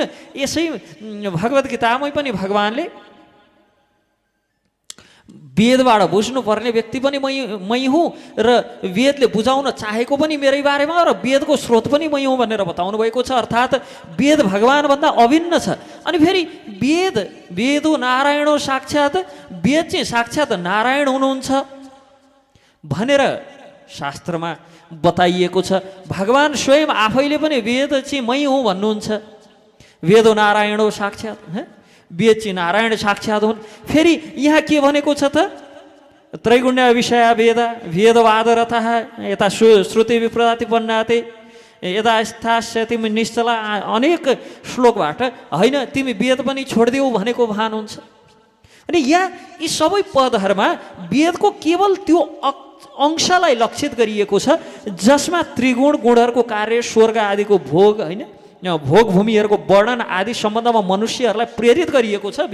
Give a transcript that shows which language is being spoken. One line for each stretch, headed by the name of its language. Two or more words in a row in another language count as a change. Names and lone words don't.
Nepali: यसै भगवत गीतामै पनि भगवानले वेदबाट बुझ्नुपर्ने व्यक्ति पनि मै हुँ र वेदले बुझाउन चाहेको पनि मेरै बारेमा र वेदको स्रोत पनि मै हुँ भनेर बताउनु भएको छ। अर्थात् वेद भगवानभन्दा अभिन्न छ। अनि फेरि
Sanskrit: वेदो नारायणो साक्षात्,
Nepali: वेद चाहिँ साक्षात् नारायण हुनुहुन्छ भनेर शास्त्रमा बताइएको छ। भगवान स्वयं आफैले पनि वेद चाहिँ मै हुँ भन्नुहुन्छ।
Sanskrit: वेदो नारायणो साक्षात्,
Nepali: वेद चाहिँ नारायण साक्षात् हुन्। फेरि यहाँ के भनेको छ त?
Sanskrit: त्रैगुण्य विषय वेद वेदवादरतः यता श्रुति विप्रतिपन्नाते यदा स्थास्यति निश्चला,
Nepali: अनेक श्लोकबाट होइन तिमी वेद पनि छोडिदेऊ भनेको भान हुन्छ। अनि यहाँ यी सबै पदहरूमा वेदको केवल त्यो अंशलाई लक्षित गरिएको छ जसमा त्रिगुण गुणहरूको कार्य, स्वर्ग आदिको भोग, होइन, भोग भूमिहरूको वर्णन आदि सम्बन्धमा मनुष्यहरूलाई प्रेरित गरिएको छ।